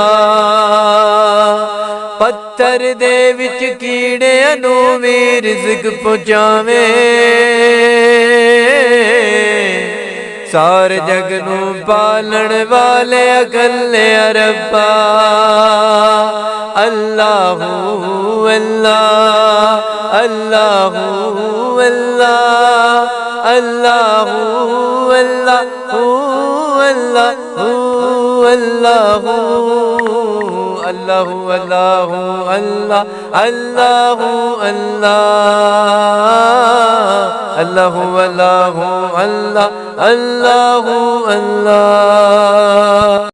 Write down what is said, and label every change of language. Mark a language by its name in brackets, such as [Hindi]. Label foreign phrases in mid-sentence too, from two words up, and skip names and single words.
[Punjabi] پتھر دے وچ کیڑے نوں بھی رزق پہنچاوے، سارے جگ نوں پالن والے اکلے ربا. [Arabic] اللهُ الله اللهُ الله اللهُ اللهُ اللهُ اللهُ اللهُ اللهُ الله اللهُ الله اللهُ اللهُ الله اللهُ الله.